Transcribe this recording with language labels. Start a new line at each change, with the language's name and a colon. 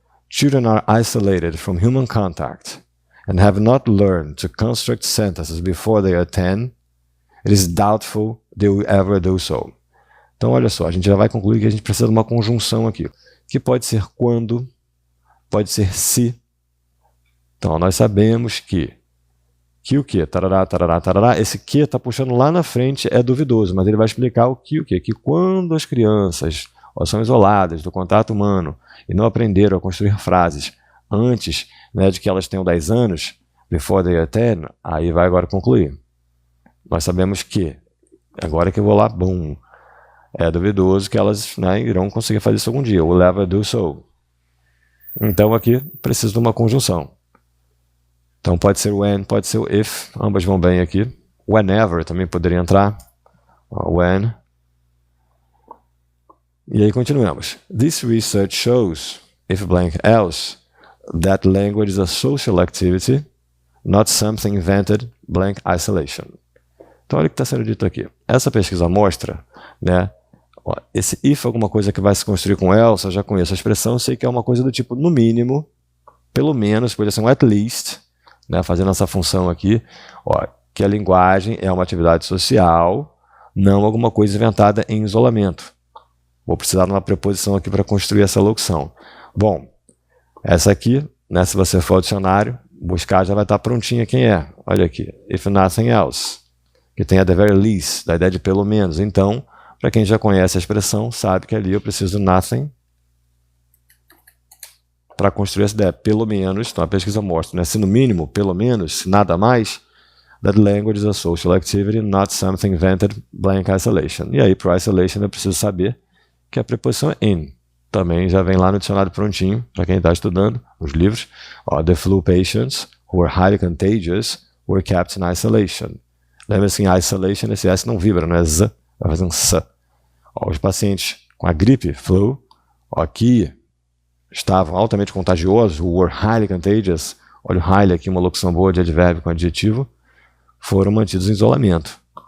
English: Children are isolated from human contact and have not learned to construct sentences before they are 10. It is doubtful they will ever do so.
Portuguese: Então, olha só, a gente já vai concluir que a gente precisa de uma conjunção aqui, que pode ser quando, pode ser se. Então, nós sabemos que o que? Tarará, tarará, tarará. Esse que está puxando lá na frente é duvidoso, mas ele vai explicar o que? Que quando as crianças são isoladas do contato humano e não aprenderam a construir frases antes, né, de que elas tenham 10 anos,
English: before they are 10,
Portuguese: aí vai agora concluir. Nós sabemos que, agora que eu vou lá, bom, é duvidoso que elas, né, irão conseguir fazer isso algum dia.
English: Will ever do so.
Portuguese: Então aqui preciso de uma conjunção. Então pode ser when, pode ser o if, ambas vão bem aqui. Whenever também poderia entrar.
English: When.
Portuguese: E aí continuamos.
English: This research shows, if blank else, that language is a social activity, not something invented, blank isolation.
Portuguese: Então olha o que está sendo dito aqui. Essa pesquisa mostra, né, esse if é alguma coisa que vai se construir com else, eu já conheço a expressão, sei que é uma coisa do tipo no mínimo, pelo menos, poderia ser um at least, né, fazendo essa função aqui, que a linguagem é uma atividade social, não alguma coisa inventada em isolamento. Vou precisar de uma preposição aqui para construir essa locução. Bom, essa aqui, né, se você for ao dicionário, buscar já vai estar prontinha quem é. Olha aqui,
English: if nothing else,
Portuguese: que tem a
English: the very least,
Portuguese: da ideia de pelo menos. Então, para quem já conhece a expressão, sabe que ali eu preciso de nothing para construir essa ideia. Pelo menos, então a pesquisa mostra, né, se no mínimo, pelo menos, se nada mais,
English: that language is a social activity, not something invented, blank isolation.
Portuguese: E aí, para isolation, eu preciso saber que a preposição é in. Também já vem lá no dicionário prontinho, para quem está estudando os livros.
English: The flu patients who were highly contagious were kept in isolation.
Portuguese: Lembra-se, em isolation, esse S não vibra, não é Z, vai fazer um S. Os pacientes com a gripe, flu, que estavam altamente contagiosos,
English: who were highly contagious,
Portuguese: olha o highly aqui, uma locução boa de advérbio com adjetivo, foram mantidos em isolamento.